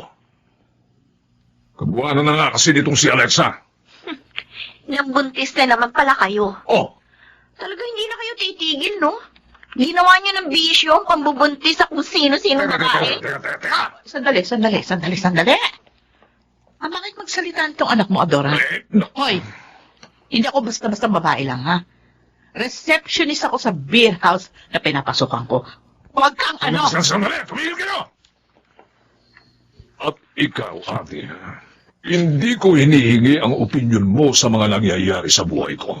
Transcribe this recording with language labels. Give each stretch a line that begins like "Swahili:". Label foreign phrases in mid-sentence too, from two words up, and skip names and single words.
Filipino: Kabuanan na nga kasi nitong si Alexa. Nambuntis na naman pala kayo. Oh, Talaga hindi na kayo titigil, no? Ginawa niyo ng bisyo ang pambubuntis sa kung sino-sino babae. teka. Sandali. Bakit magsalita itong anak mo, Adora? No. Hoy, hindi ako basta-basta babae lang, ha? Receptionist ako sa
English: beer house
Filipino: na pinapasukan ko. Huwag kang ano! Sandali, tumigil kayo! At ikaw, ate, hindi ko hinihingi ang opinyon mo sa mga nangyayari sa buhay ko.